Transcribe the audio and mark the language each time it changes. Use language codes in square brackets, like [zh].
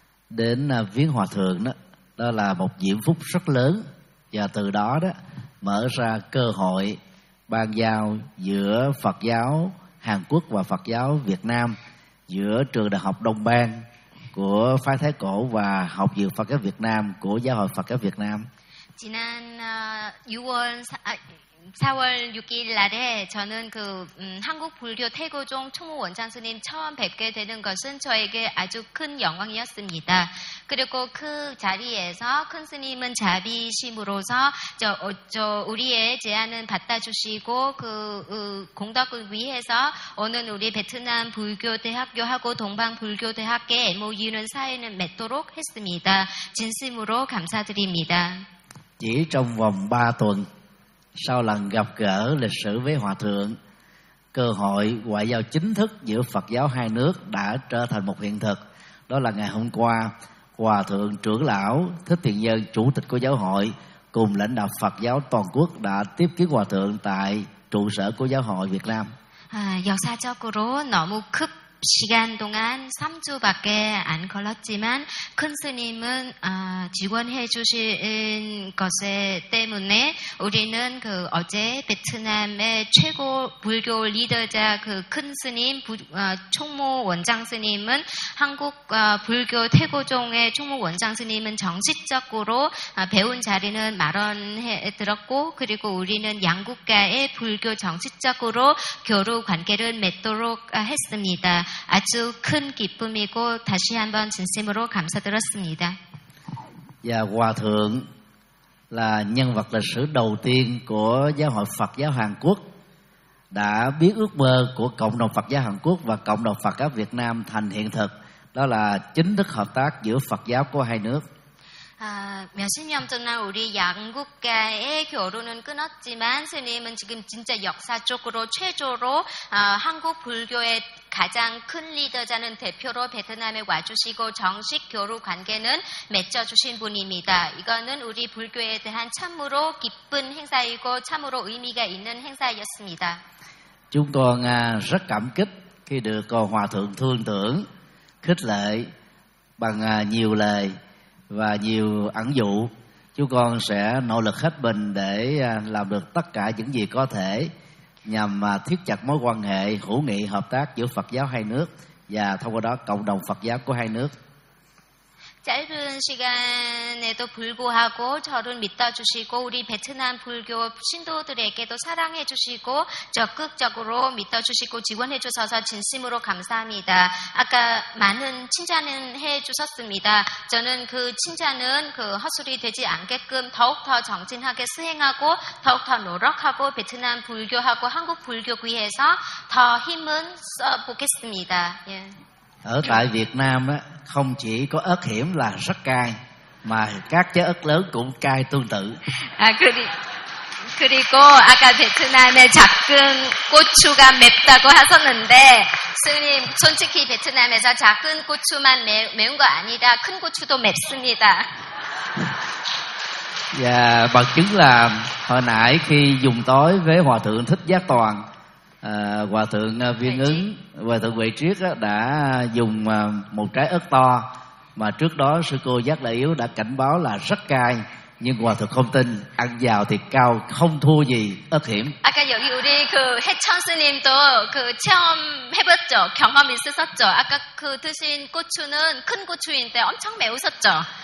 [vi] đến viếng Hòa Thượng đó, đó là một diễm phúc rất lớn, và từ đó đó mở ra cơ hội ban giao giữa Phật giáo Hàn Quốc và Phật giáo Việt Nam, giữa trường đại học Đông Bang của phái Thái Cổ và học viện Phật giáo Việt Nam của Giáo hội Phật giáo Việt Nam. [ko] 지난 6월 4월 6일 날에 저는 그 한국 불교 태고종 총무 원장 스님 처음 뵙게 되는 것은 저에게 아주 큰 영광이었습니다. 그리고 그 자리에서 큰 스님은 자비심으로서 저 우리의 제안은 받아주시고 그 공덕을 위해서 오늘 우리 베트남 불교 대학교하고 동방 불교 대학교 MOU는 사인을 맺도록 했습니다. 진심으로 감사드립니다. [vi] 지 trong vòng 3 tuần sau lần gặp gỡ lịch sử với Hòa Thượng, cơ hội ngoại giao chính thức giữa Phật giáo hai nước đã trở thành một hiện thực. Đó là ngày hôm qua, Hòa Thượng Trưởng Lão Thích Thiện Nhân, Chủ tịch của Giáo hội, cùng lãnh đạo Phật giáo toàn quốc đã tiếp kiến Hòa Thượng tại trụ sở của Giáo hội Việt Nam. [ko] 역사적으로 너무 급 시간 동안 3주밖에 안 걸렸지만 큰 스님은 지원해 주신 것에 때문에 우리는 그 어제 베트남의 최고 불교 리더자 그 큰 스님 총무 원장 스님은 한국 불교 태고종의 총무 원장 스님은 정식적으로 배운 자리는 마련해 들었고 그리고 우리는 양국가의 불교 정식적으로 교류 관계를 맺도록 했습니다. 아주 큰 기쁨이고 다시 한번 진심으로 감사드렸습니다. [vi] Và Hòa Thượng là nhân vật lịch sử đầu tiên của Giáo hội Phật giáo Hàn Quốc đã biến ước mơ của cộng đồng Phật giáo Hàn Quốc và cộng đồng Phật giáo Việt Nam thành hiện thực, đó là chính thức hợp tác giữa Phật giáo của hai nước. [ko] 몇 십년 전날 우리 양국가의 교류는 끊었지만 스님은 지금 진짜 역사적으로 최초로 한국 불교의 가장 큰 리더자는 대표로 베트남에 와주시고 정식 교류 관계는 맺어주신 분입니다. 이거는 우리 불교에 대한 참으로 기쁜 행사이고 참으로 의미가 있는 행사였습니다. [vi] Chúng tôi rất cảm kích khi được Hòa Thượng thương tưởng, khích lệ bằng nhiều lời và nhiều ẩn dụ. Chúng con sẽ nỗ lực hết mình để làm được tất cả những gì có thể nhằm thiết chặt mối quan hệ hữu nghị hợp tác giữa Phật giáo hai nước và thông qua đó cộng đồng Phật giáo của hai nước. [ko] 짧은 시간에도 불구하고 저를 믿어주시고 우리 베트남 불교 신도들에게도 사랑해주시고 적극적으로 믿어주시고 지원해주셔서 진심으로 감사합니다. 아까 많은 칭찬을 해주셨습니다. 저는 그 칭찬은 그 허술이 되지 않게끔 더욱더 정진하게 수행하고 더욱더 노력하고 베트남 불교하고 한국 불교 위해서 더 힘을 써보겠습니다. 예. [vi] Ở tại Việt Nam á, không chỉ có ớt hiểm là rất cay mà các trái ớt lớn cũng cay tương tự. [ko] À, 그리고 아까 베트남의 작은 고추가 맵다고 하셨는데 스님 솔직히 베트남에서 작은 고추만 매운 거 아니라 큰 고추도 맵습니다. [vi] Và bằng chứng là hồi nãy khi dùng tối với Hòa Thượng Thích Giác Toàn, Hòa Thượng Viên Ứng, Hòa Thượng Huệ Triết đã dùng một trái ớt to mà trước đó sư cô Giác Lợi Yếu đã cảnh báo là rất cay, nhưng Hòa Thượng không tin, ăn vào thì cao không thua gì ớt hiểm. [ko] 아까 여기 우리 그 해천 스님도 그 체험 해봤죠, 경험 있으셨죠. 아까 그 드신 고추는 큰 고추인데 엄청 매우셨죠.